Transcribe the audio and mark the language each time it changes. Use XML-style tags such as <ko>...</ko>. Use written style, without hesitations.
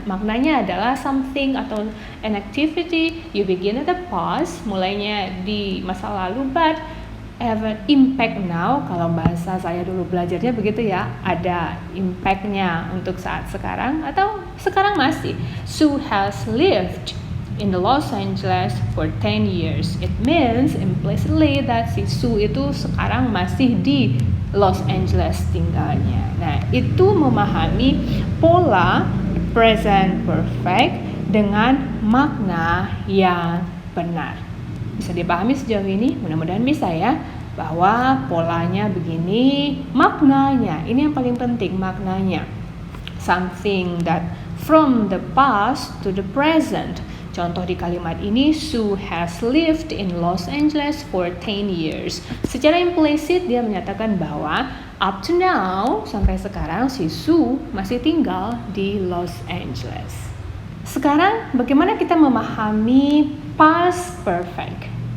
<id>Maknanya adalah</id> <en>something</en> <id>atau</id> <en>an activity you begin at the past,</en> <id>mulainya di masa lalu,</id> <en>but have an impact now.</en> <id>Kalau bahasa saya dulu belajarnya begitu ya, ada impactnya untuk saat sekarang atau sekarang masih.</id> <en>Sue has lived in the Los Angeles for 10 years. It means implicitly that</en> <id>si Sue itu sekarang masih di Los Angeles tinggalnya. Nah, itu memahami pola present perfect dengan makna yang benar. Bisa dipahami sejauh ini? Mudah-mudahan bisa ya, bahwa polanya begini, maknanya, ini yang paling penting, maknanya.</id> <en>Something that from the past to the present.</en> <id>Contoh di kalimat ini,</id> <en>Sue has lived in Los Angeles for 10 years.</en> <id>Secara implisit dia menyatakan bahwa</id> <en>up to now,</en> <id>sampai sekarang si Sue masih tinggal di Los Angeles. Sekarang bagaimana kita memahami past perfect?</id>